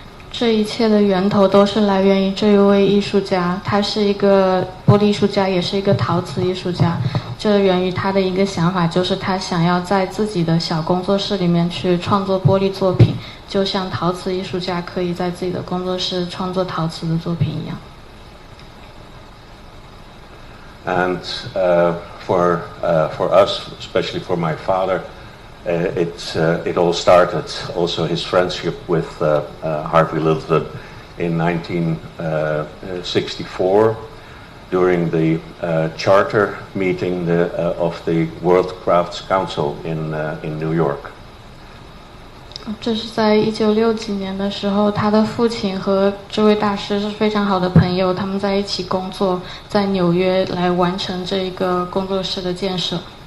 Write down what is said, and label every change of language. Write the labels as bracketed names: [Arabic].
[Chinese] 这一切的源头都是来源于这一位艺术家，他是一个玻璃艺术家，也是一个陶瓷艺术家。这源于他的一个想法，就是他想要在自己的小工作室里面去创作玻璃作品，就像陶瓷艺术家可以在自己的工作室创作陶瓷的作品一样。 [English] And for us, especially for my father, it all started also his friendship with Harvey Littleton in 1964 during the charter meeting of the World Crafts Council in New York. [Chinese] 这是在1960几年的时候，他的父亲和这位大师是非常好的朋友，他们在一起工作，在纽约来完成这一个工作室的建设。